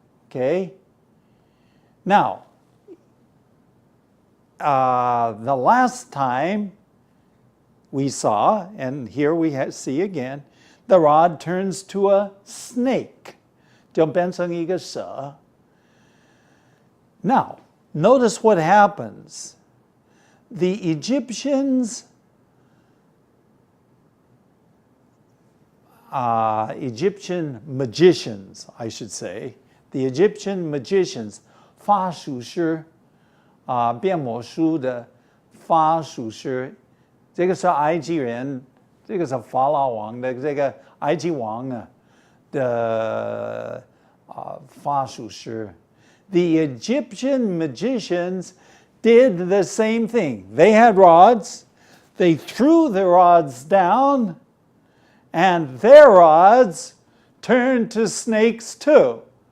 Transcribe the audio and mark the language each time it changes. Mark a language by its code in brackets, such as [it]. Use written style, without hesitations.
[en] Okay? Now, the last time we saw, and here we see again, the rod turns to a snake. [zh] 就变成一个蛇。 [en] Now, notice what happens. The Egyptians, Egyptian magicians, [zh] I should say, the Egyptian magicians, 法术师，变魔术的法术师，这个是埃及人，这个是法老王的这个埃及王啊的法术师。 [en] The Egyptian magicians did the same thing. They had rods. They threw the rods down, and their rods turned to snakes too.